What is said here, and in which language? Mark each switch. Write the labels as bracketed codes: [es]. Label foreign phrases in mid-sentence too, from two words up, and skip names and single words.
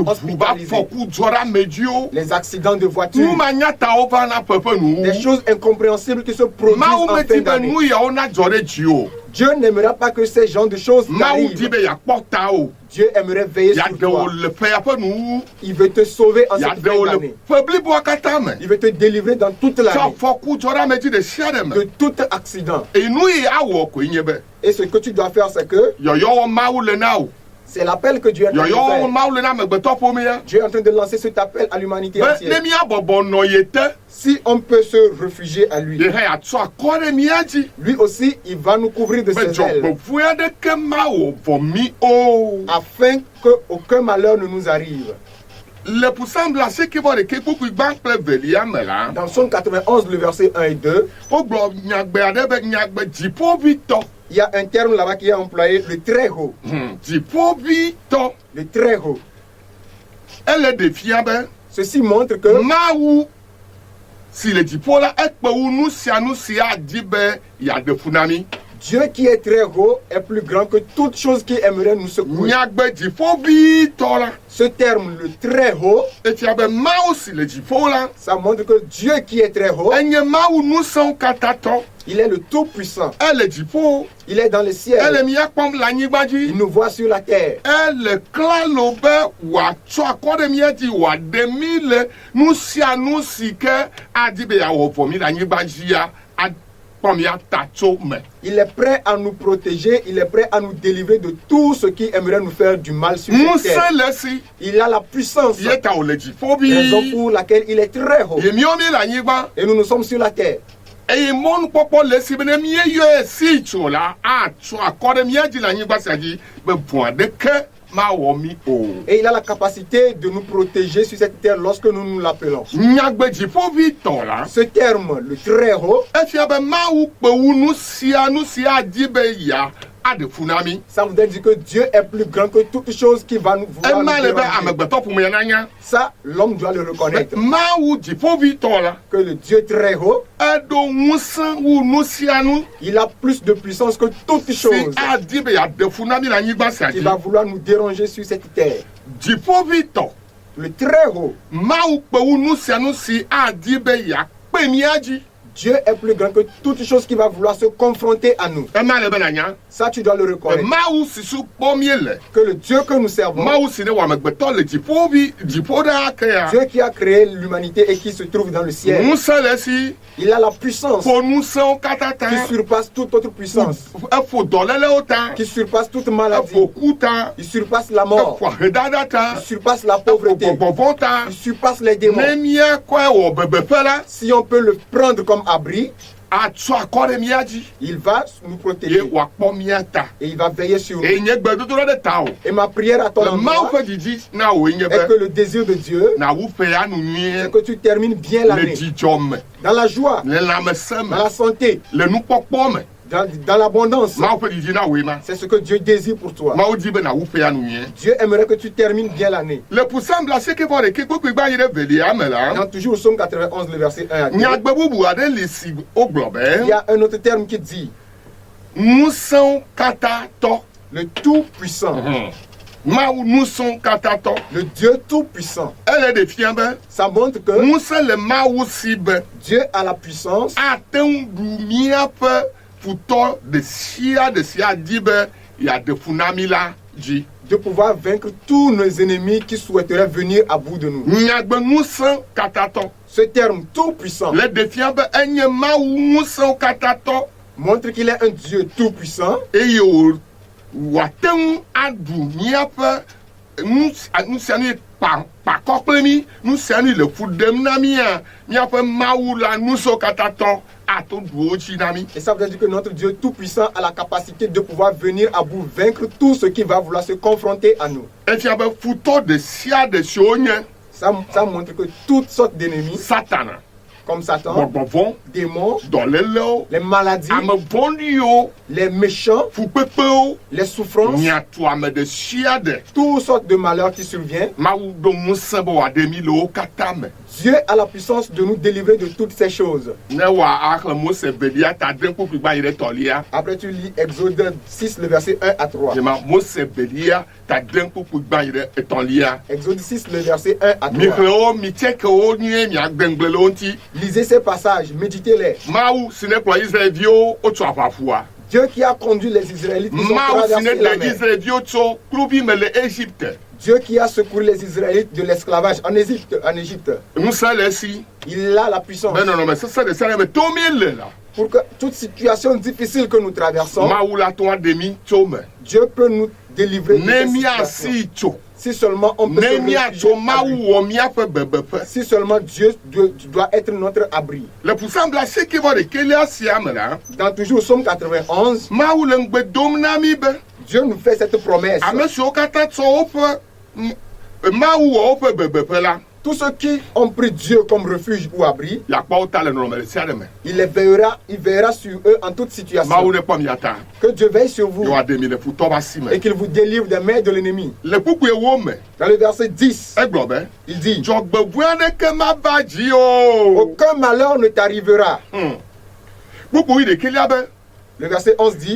[ee] Eʋu ƒe [fr] hospitalisés. [ee] afɔkudzɔɖamedziwo. [fr] Les accidents de voiture, [ee] Numanyatawo va na ƒeƒe nu. [fr] des choses incompréhensibles qui se produisent [ee] Mawu [fr] en [ee] medi [fr] fin [ee] be [fr] d'année. [ee] nu yawo nadzɔ ɖe dziwo. [fr] Dieu n'aimera pas que ces genres de choses [ee] Mawu di [fr] arrivent. [ee] be yeakpɔ tawò. [fr] Dieu aimerait veiller sur [ee] Yaɖewo [fr] toi. [ee] le ƒea ƒe nuwu. [fr] Il veut te sauver en cette fin [ee] Yaɖewo le [fr] d'année. [ee] ƒe bliboa katã me. [fr] Il veut te délivrer dans toute [ee] Tso [fr] l'année [ee] afɔkudzɔɖamedzi ɖe sia ɖe [fr] de [ee] me. [fr] tout accident. [ee] Enu yi awɔ koe nye be [fr] Et ce que tu dois faire, c'est que [ee] yɔyɔwɔ Mawu le na wo. [fr] c'est l'appel que Dieu est en train de [ee] Yɔyɔwɔ [fr] faire. [ee] Mawu le na amegbetɔ ƒomea. [fr] Dieu est en train de lancer cet appel à l'humanité [ee] Be ne [fr] entière. [ee] míabɔbɔ nɔ ye te, [fr] Si on peut se réfugier à lui, [ee] ye hã yeatsɔ akɔ ɖe mía dzi. [fr] lui aussi, il va nous couvrir de [ee] Be [fr] ses ailes [ee] dzɔgbevɔ̃e aɖeke mawɔ vɔ mí o. [fr] afin qu'aucun malheur ne nous arrive. [ee] Le Psalm 91 gbã kple velia me la, [fr] Dans Psaume 91, le verset 1 et 2, [ee] wogblɔ nyagbe aɖe be nyagbe dziƒoʋĩtɔ. [fr] il y a un terme là-bas qui est employé, le très haut. [ee] Dziƒoʋĩtɔ. [fr] Le très haut. [ee] Ele ɖe fia be [fr] Ceci montre que [ee] Mawu si le dziƒo la ekpe wu nu sia nu si adi be yeaɖe fu na mí. [fr] Dieu qui est très haut est plus grand que toute chose qui aimerait nous secouer. [ee] Nyagbe dziƒoʋĩtɔ la, [fr] Ce terme, le très haut, [ee] efia be Mawu si le dziƒo la, [fr] ça montre que Dieu qui est très haut, [ee] enye Mawu ŋusẽwo katã tɔ. [fr] il est le tout-puissant. [ee] Ele dziƒo, [fr] Il est dans le [ee] ele [fr] ciel. [ee] mía kpɔm le anyigba [fr] Il [ee] dzi. [fr] nous voit sur la terre. [ee] Ele klalo be wòatsɔ akɔ ɖe mía dzi, wòaɖe mí le nu sia nu si ke adi be yeawɔ vɔ mí le anyigba dzia, akpɔ mía ta tso me. [fr] Il est prêt à nous protéger. Il est prêt à nous délivrer de tout ce qui aimerait nous faire du mal sur cette terre. [ee] Ŋusẽ le si, [fr] Il a la puissance, [ee] ye ta wòle dziƒo [fr] raison [ee] ʋĩi. [fr] pour laquelle il est très haut. [ee] Ye míawo mí le anyigba. [fr] Et nous sommes sur la terre. [ee] Eye mɔnukpɔkpɔ le si be ne míeyɔe si tso la, atsɔ akɔ ɖe mía dzi le anyigba sia dzi be vɔ̃ aɖeke mawɔ mí o. [fr] Et il a la capacité de nous protéger sur cette terre lorsque nous nous l'appelons. [ee] Nyagbe dziƒoʋĩtɔ la, [fr] Ce terme, le très haut, [ee] efia be Mawu kpe wu nu sia adi be ya aɖe fu na mí. [fr] ça voudrait dire que Dieu est plus grand que toute chose qui va nous vouloir [ee] Ema [fr] nous [ee] le be [fr] déranger. [ee] amegbetɔ ƒomea nanya. [fr] Ça, l'homme doit le reconnaître. [ee] Mawu dziƒoʋĩtɔ la, [fr] Que le Dieu très haut, [ee] eɖo ŋusẽ wu nu sia nu [fr] il a plus de puissance que toute [ee] si [fr] chose [ee] adi be yaɖe fu na mí le anyigba sia [fr] qui [ee] dzi. [fr] va vouloir nous déranger sur cette terre. [ee] Dziƒoʋĩtɔ. [fr] Le très haut, [ee] Mawu kpe wu nu sia nu si adi be yakpe mía dzi. [fr] Dieu est plus grand que toute chose qui va vouloir se confronter à nous. [ee] Ema le be nanya. [fr] Ça, tu dois le reconnaître. [ee] Mawu si su kpɔm míele. [fr] Que le Dieu que nous servons, [ee] Mawu si ne wɔ amegbetɔ le dziƒo ɖa ke ya. [fr] Dieu qui a créé l'humanité et qui se trouve dans le ciel, [ee] Ŋusẽ le si, [fr] il a la puissance [ee] ƒo ŋusẽwo katã ta. [fr] qui surpasse toute autre puissance, [ee] Efo dɔlélewo ta. [fr] qui surpasse toute maladie, [ee] Efo ku ta. [fr] il surpasse la mort, [ee] Efo ahedada ta. [fr] il surpasse la [ee] Efo [fr] pauvreté, [ee] gbɔgbɔvɔ ta. [fr] il surpasse les démons. [ee] Ne míakɔe wɔ bebeƒe la, [fr] Si on peut le prendre comme abri, [ee] atsɔ akɔ ɖe mía dzi. [fr] il va nous [ee] Ye [fr] protéger [ee] wòakpɔ mía ta. [fr] et il va veiller sur nous. [ee] Eye nye gbedodoɖa ɖe ta o. [fr] Et ma prière à ton [ee] Le Mawu [fr] endroit [ee] ƒe didi na wòe nye [fr] est [ee] be [fr] que le désir de Dieu, [ee] nawu ƒe anu [fr] c'est [ee] nyuie [fr] que tu termines bien [ee] le [fr] l'année, [ee] dzidzɔ me, [fr] dans la joie, [ee] le lãmesẽ me, [fr] dans la santé, [ee] le nukpɔkpɔ me. [fr] dans l'abondance. [ee] Mawu ƒe didi na wòe ma. [fr] C'est ce que Dieu désire pour toi. [ee] Mawu di be nawu ƒe anu nyuie. [fr] Dieu aimerait que tu termines bien l'année. [ee] Le Psalm 91 gbã yi ɖe velia me la, [fr] Dans toujours au psaume 91, le verset 1 à 2, [ee] nyagbe bubu aɖe li si wogblɔ [fr] il y [ee] be [fr] a un autre terme qui dit [ee] ŋusẽwo katã tɔ. [fr] le tout-puissant, [ee] Mawu ŋusẽwo katã tɔ. [fr] le Dieu tout-puissant. [ee] Ele ɖe fia be [fr] Ça montre que [ee] ŋusẽ le Mawu si be [fr] Dieu a la puissance [ee] ate ŋu ɖu míaƒe futɔ ɖe sia di be yeaɖe fu na mí la dzi. [fr] de pouvoir vaincre tous nos ennemis qui souhaiteraient venir à bout de nous. [ee] Nyagbe ŋusẽ katã tɔ. [fr] Ce terme tout-puissant [ee] Le ɖe fia be enye Mawu ŋusẽwo katã tɔ [fr] montre qu'il est un Dieu tout-puissant [ee] eye wòate ŋu aɖu míaƒe nu sia nu ye kpakɔ kple mi nu sia nu le ƒu ɖem na mia míaƒe mawu la nu siwo katã tɔ ato ɖuwo dzi na mi. [fr] Et ça veut dire que notre Dieu tout-puissant a la capacité de pouvoir venir à bout, vaincre tout ce qui va vouloir se confronter à nous. [ee] Efia be futɔ ɖe sia ɖe siwo nye [fr] Ça montre que toutes sortes d'ennemis, [ee] Satana, [fr] comme Satan, [ee] gbɔgbɔ vɔ, [fr] démons, [ee] dɔlélewo, [fr] les maladies, [ee] ame vɔ̃ɖiwo, [fr] les méchants, [ee] fukpekpewo, [fr] les souffrances, [ee] miatu ame ɖe sia ɖe. [fr] toutes sortes de malheurs qui surviennent. [ee] Mawu ɖo ŋusẽ be wòaɖe mi le wo katã me. [fr] Dieu a la puissance de nous délivrer de toutes ces choses. [ee] Ne wòaxlẽ Mose velia ta de kpukpui gba yi ɖe tɔlia. [fr] Après, tu lis Exode 6, le verset 1 à 3. [ee] Yema Mose velia ta de kpukpui gba yi ɖe etɔlia. [fr] Exode 6, le verset 1 à 3. [ee] Mixlẽwo mitsekewo nyuie miagbe le wo ŋuti. [fr] Lisez ces passages, méditez-les. [ee] Mawu si ne kplɔ Israelviwo wotso aʋaƒua. [fr] Dieu qui a conduit les Israélites, ils ont [ee] Mawu si ne [fr] traversé la [ee] ɖe [fr] mer. [ee] Israelviwo tso kluvi me le Égypte. [fr] Dieu qui a secouru les Israélites de l'esclavage en Égypte. [ee] Ŋusẽ le esi [fr] Il a la puissance [ee] be nɔnɔme sesẽ ɖe sia ɖe me to míele la. [fr] pour que toute situation difficile que nous traversons, [ee] Mawu la to aɖe mi tso me. [fr] Dieu peut nous délivrer de [ee] Ne [fr] ces situations. [ee] míasi tso. [fr] Si seulement on peut [ee] Ne [fr] se [ee] míatso [fr] réfugier à [ee] Mawu [fr] lui. [ee] wɔ míaƒe bebeƒe. [fr] Si seulement Dieu doit être notre abri. [ee] Le Psalm 91 sia me la, [fr] Dans toujours Somme 91, [ee] Mawu le ŋugbe dom na mi be [fr] Dieu nous fait cette promesse. [ee] ame siwo katã tsɔ woƒe Mawu wɔ woƒe bebeƒe la, [fr] Tous ceux qui ont pris Dieu comme refuge ou abri, [ee] yeakpɔ wo ta le nɔnɔme ɖe sia ɖe me. [fr] il verra sur eux en toute situation. [ee] Mawu ne kpɔ mia ta, [fr] Que Dieu veille sur vous [ee] ye wòaɖe mi le futɔ ƒe asi me. [fr] et qu'il vous délivre des mains de l'ennemi. [ee] Le kpukpue wo me, [fr] Dans le verset 10, [ee] egblɔ be [fr] il dit, [ee] dzɔgbevɔ̃e aɖeke mava dzi o. [fr] aucun malheur ne t'arrivera. [ee] Kpukpui ɖekelia be [fr] Le verset 11 dit,